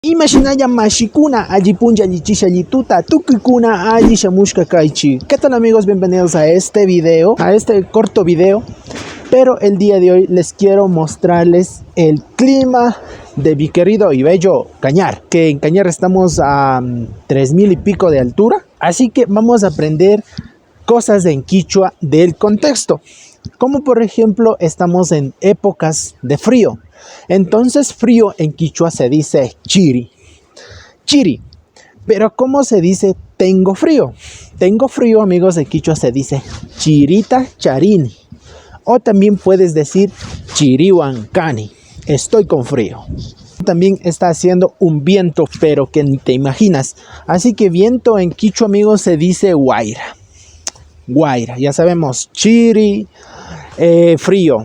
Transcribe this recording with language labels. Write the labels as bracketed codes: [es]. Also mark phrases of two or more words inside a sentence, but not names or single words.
[qu] Imashinaya mashikuna allí puncha allí chisha allí tuta tukikuna allí shamushka kaichi. [es] ¿Qué tal amigos? Bienvenidos a este video, a este corto video. Pero el día de hoy les quiero mostrarles el clima de mi querido y bello Cañar. Que en Cañar estamos a 3000 y pico de altura. Así que vamos a aprender cosas en quichua del contexto. Como por ejemplo estamos en épocas de frío. Entonces frío en quichua se dice chiri. Chiri. Pero ¿cómo se dice tengo frío? Tengo frío, amigos, en quichua se dice [qu] chirita charini. [es] O también puedes decir chirihuancani. Estoy con frío. También está haciendo un viento, pero que ni te imaginas. Así que viento en quichua, amigos, se dice guaira. Guaira, ya sabemos, chiri, frío.